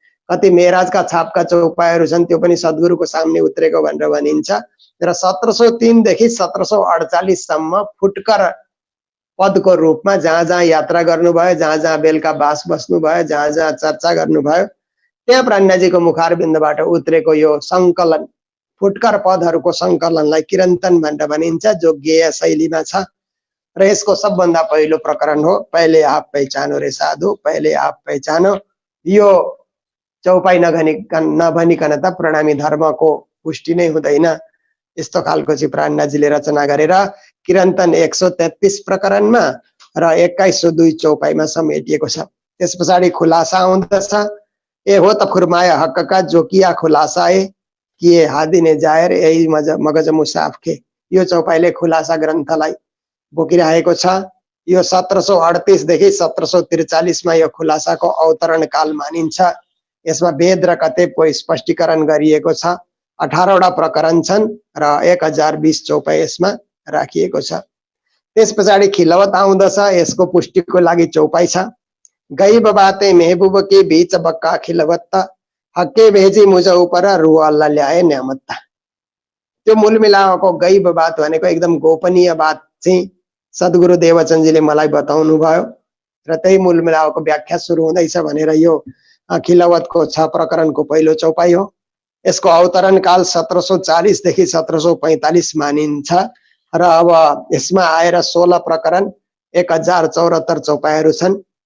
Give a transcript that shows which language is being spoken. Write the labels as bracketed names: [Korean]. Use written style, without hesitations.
[Nepali] कति मेराजका छापका चौपाईहरू छन् त्यो पनि सद्गुरुको सामने उत्रेको भनेर भनिन्छ र 1703 देखि 1748 सम्म फुटकर पदको रूपमा जहाँ जहाँ यात्रा गर्नुभयो जहाँ जहाँ बेलुका बास बस्नुभयो जहाँ जहाँ चर्चा गर्नुभयो त्यहाँ प्राणनाथजीको मुखारविन्दबाट उत्रेको यो संकलन फुटकर पदहरूको संकलनलाई किरन्तन भनेर भनिन्छ जो गेय शैलीमा छ र यसको सबभन्दा पहिलो प्रकरण हो [Hindi] पहले आप पहचानो रे साधु पहले आप पहचानो। [Nepali] यो चौपाई नभनिकन त प्रणामी धर्मको पुष्टि नै हुँदैन। यस्तो खालको चाहिँ प्राणनाथजीले रचना गरेर किरन्तन 133 प्रकरणमा र 2102 चौपाईमा समेटिएको छ। त्यस पछाडि खुलासा आउँदछ। [Hindi] ए हो त फुरमाया हक का जो किया खुलासा ए किए हादी ने जाहिर यही मगज मुसाफ के। [Nepali] यो चौपाईले खुलासा ग्रन्थलाई बोकिरहेको छ। यो 1738 देखि 1743 मा यो खुलासाको अवतरण काल मानिन्छ। यसमा वेद र कतेबको स्पष्टीकरण गरिएको छ। 18 वटा प्रकरण छन् र 1020 चौपाई यसमा राखिएको छ। त्यस पछाडि खिलवत आउँदछ। यसको पुष्टिको लागि चौपाई छ। [Hindi] गईब बाते महबूब के बीच बक्का खिलवत हक्के भेजी मुझ ऊपर रुह अल्लाह ल्याए न्यामत। [Nepali] त्यो मूल मिलाएको गईब बात भनेको एकदम गोपनीय बात चाहिँ सद्गुरु देवचन्दजीले मलाई बताउनु भयो र त्यही मूल मिलाएको व्याख्या सुरु हुँदैछ भनेर यो खिलवतको 6 प्रकरणको पहिलो चौपाई हो। यसको अवतरण काल 1740 देखि 1745 मानिन्छ र अब यसमा आएर 16 प्रकरण 1074 चौपाईहरू छन्।